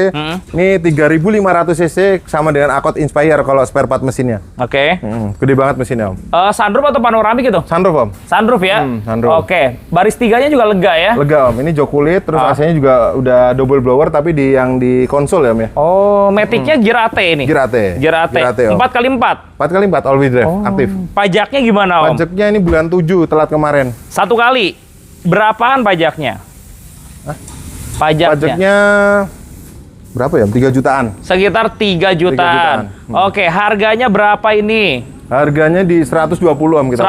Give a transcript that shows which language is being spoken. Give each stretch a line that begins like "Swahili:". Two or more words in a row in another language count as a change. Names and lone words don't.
Indonesian: Ini 3500 cc sama dengan Accord Inspire kalau spare part mesinnya. Oke. Gede banget mesinnya Om. Sunroof atau panoramik itu? Sunroof Om. Sunroof ya? sunroof. Oke. Baris tiganya juga lega ya? Lega Om. Ini jok kulit terus AC-nya juga udah
English: double blower
Indonesian: tapi yang di konsol ya Om ya. Oh, Matic-nya gear AT ini? Gear AT. Gear AT. Gear AT, Om. 4x4. 4x4
English: all wheel drive
Indonesian: aktif. Pajaknya gimana Om? Pajaknya ini bulan 7 telat kemarin. Satu kali. Berapaan pajaknya? Pajaknya? Pajaknya berapa ya? 3 jutaan. Sekitar 3 jutaan. Oke, harganya berapa ini? Harganya di 120 Om kita.